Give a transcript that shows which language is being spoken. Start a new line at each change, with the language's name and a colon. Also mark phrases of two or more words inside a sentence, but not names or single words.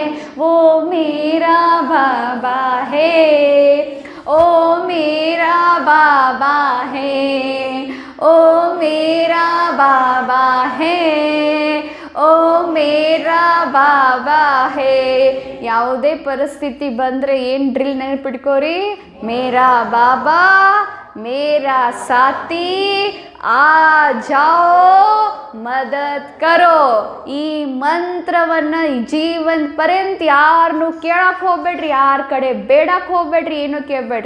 Hindi: वो मेरा बाबा है, ओ मेरा बाबा है, ओ मेरा बाबा है, ओ मेरा बाबा है.
Kannada: ಯಾವುದೇ ಪರಿಸ್ಥಿತಿ ಬಂದರೆ ಏನು ಡ್ರಿಲ್ ನೆನಪಿಟ್ಕೋರಿ?
Hindi: मेरा बाबा, मेरा साथी आ जाओ मदद करो.
Kannada: ಈ ಮಂತ್ರವನ್ನು ಜೀವನ ಪರ್ಯಂತ ಯಾರನ್ನು ಕೇಳಕ್ಕೆ ಹೋಗ್ಬೇಡ್ರಿ, ಯಾರ ಕಡೆ ಬೇಡಕ್ಕೆ ಹೋಗ್ಬೇಡ್ರಿ, ಏನು ಕೇಳಬೇಡ್ರಿ.